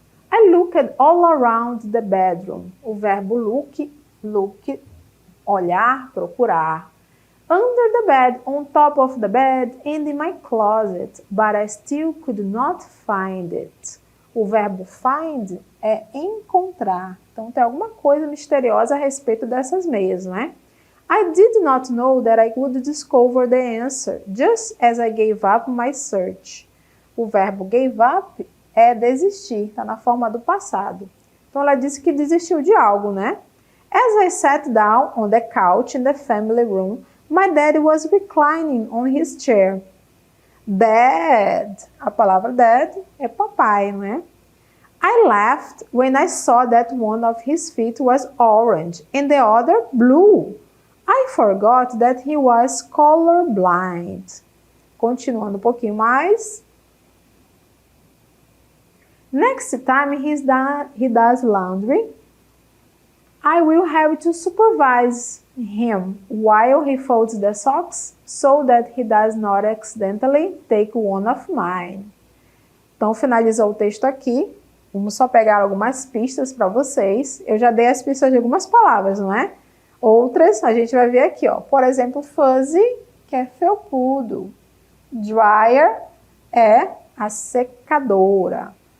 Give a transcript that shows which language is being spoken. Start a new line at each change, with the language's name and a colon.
English: I looked all around the bedroom. O verbo look, olhar, procurar. Under the bed, on top of the bed, and in my closet, but I still could not find it.
Portuguese: O verbo find é encontrar. Então, tem alguma coisa misteriosa a respeito dessas meias, não é?
English: I did not know that I would discover the answer, just as I gave up my search.
Portuguese: O verbo gave up é desistir, está na forma do passado. Então, ela disse que desistiu de algo, né?
English: As I sat down on the couch in the family room, my dad was reclining on his chair.
Portuguese: Dad, a palavra dad é papai, não é?
English: I laughed when I saw that one of his feet was orange and the other blue. I forgot that he was colorblind.
Portuguese: Continuando um pouquinho mais.
English: Next time he does laundry, I will have to supervise him while he folds the socks so that he does not accidentally take one of mine.
Portuguese: Então, finalizou o texto aqui. Vamos só pegar algumas pistas para vocês. Eu já dei as pistas de algumas palavras, não é? Outras a gente vai ver aqui, ó. Por exemplo, fuzzy, que é felpudo. Dryer é a secadora.